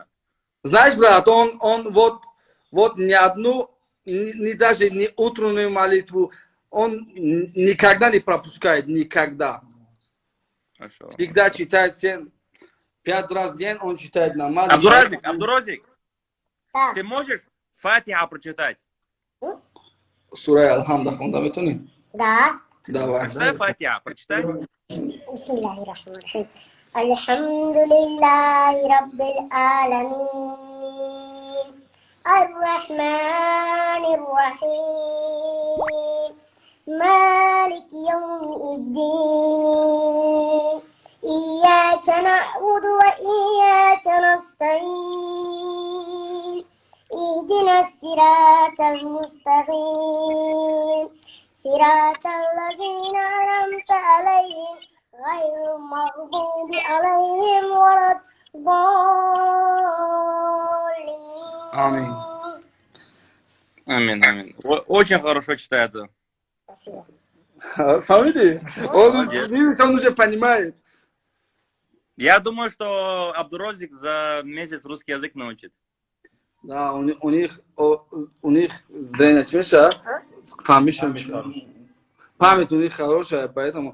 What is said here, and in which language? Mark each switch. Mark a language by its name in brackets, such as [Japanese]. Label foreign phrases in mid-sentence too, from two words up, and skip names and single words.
[Russian] Знаешь, брат, он вот ни одну, ни даже не утреннюю молитву, он никогда не пропускает, никогда. Хорошо. Всегда читает 5 раз в день, он читает намаз. Абдурозик, Да. ты можешь Фатиха прочитать? Сура Алхамда, он там Да. Давай. Прочитай Фатиха, прочитай. [Arabic] بسم الله الرحمن الرحيم. الحمد لله رب العالمين. الرحمن الرحيم. مالك يوم الدين. إياك نعبد وإياك نستعين. اهدنا الصراط المستقيم صراط الذين أنعمت عليهم غير المغضوب عليهم ولا الضالين. [Russian] Аминь. Аминь. Очень хорошо читает. Спасибо. Смотри, он уже понимает. Я думаю, что Абдурозик за месяц русский язык научит. Да, у них зрение чмеша, память у них хорошая, поэтому...